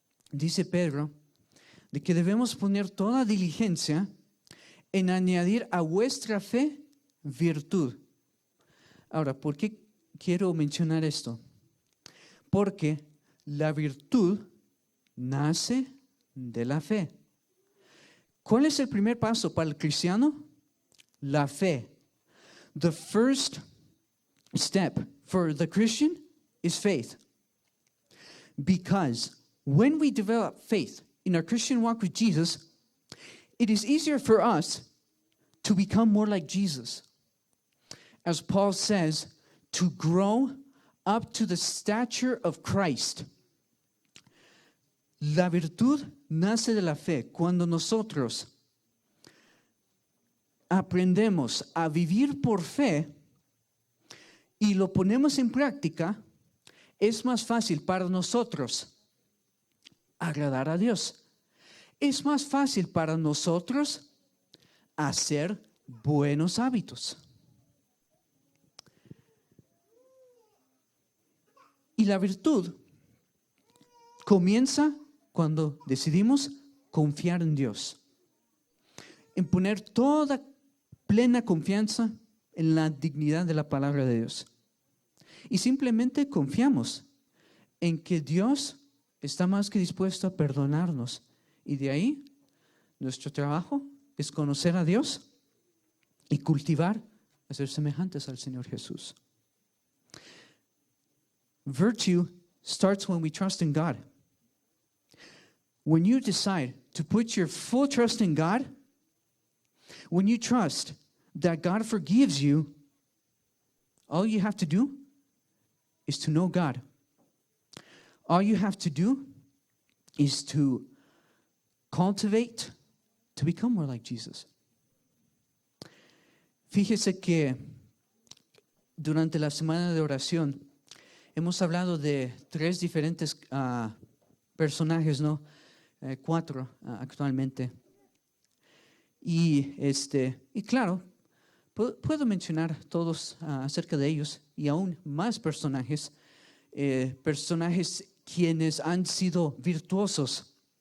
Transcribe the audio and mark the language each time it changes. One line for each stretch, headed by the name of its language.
Spanish: Dice Pedro de que debemos poner toda diligencia en añadir a vuestra fe virtud. Ahora, ¿por qué quiero mencionar esto? Porque la virtud nace de la fe. ¿Cuál es el primer paso para el cristiano? La fe.
English: The first step for the Christian is faith. Because when we develop faith in our Christian walk with Jesus, it is easier for us to become more like Jesus. As Paul says, to grow up to the stature of Christ.
Spanish: La virtud nace de la fe. Cuando nosotros aprendemos a vivir por fe y lo ponemos en práctica, es más fácil para nosotros agradar a Dios. Es más fácil para nosotros hacer buenos hábitos. Y la virtud comienza cuando decidimos confiar en Dios, en poner toda plena confianza en la dignidad de la palabra de Dios. Y simplemente confiamos en que Dios está más que dispuesto a perdonarnos. Y de ahí, nuestro trabajo es conocer a Dios y cultivar a ser semejantes al Señor Jesús.
English: Virtue starts when we trust in God. When you decide to put your full trust in God, when you trust that God forgives you, all you have to do is to know God. All you have to do is to cultivate to become more like Jesus.
Spanish: Fíjese que durante la semana de oración hemos hablado de 3 diferentes personajes, ¿no? 4 actualmente. Y claro, puedo mencionar todos acerca de ellos y aún más personajes, personajes quienes han sido virtuosos.